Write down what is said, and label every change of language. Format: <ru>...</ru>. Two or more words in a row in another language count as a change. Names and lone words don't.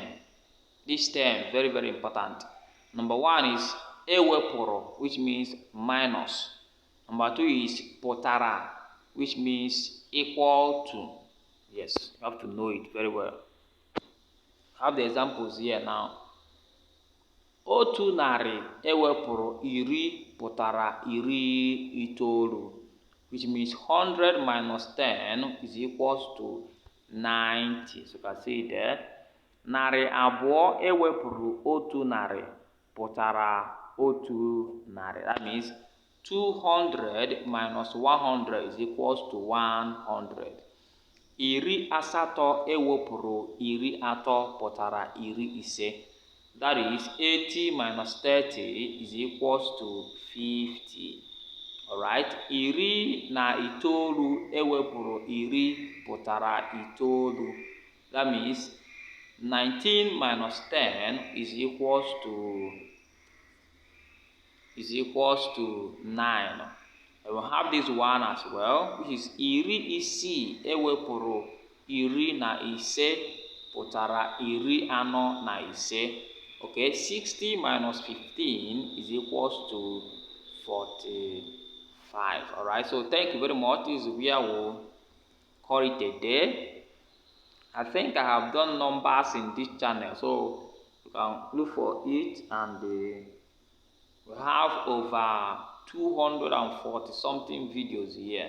<en>This term, very, very important. Number one is ewepụrụ, which means minus. Number two is pụtara, which means equal to. Yes, you have to know it very well. I have the examples here now.</en> <ig>Otu narị ewepụrụ iri pụtara iri itoolu,</ig> <en>which means 100 minus 10 is equals to 90. So you can see there.</en> <ig>Narị abụọ ewepụrụ otu narị pụtara otu narị.</ig> <en>That means 200 minus 100 is equals to 100.</en> <ig>Iri asatọ ewepụrụ iri atọ pụtara iri ise.</ig> <en>That is 80 minus 30 is equals to 50. Alright,</en> <ig>iri na itoolu ewepụrụ iri pụtara itoolu.</ig> <en>That means 19 minus 10 is equals to 9. And we'll have this one as well, which is</en> <ig>iri isii ewepụrụ iri na ise pụtara iri anọ na ise.</ig> <en>Okay, 60 minus 15 is equals to 45. Alright, so thank you very much. This is where we'll call it a day. I think I have done numbers in this channel, so you can look for it, and we have over 240 something videos here.</en>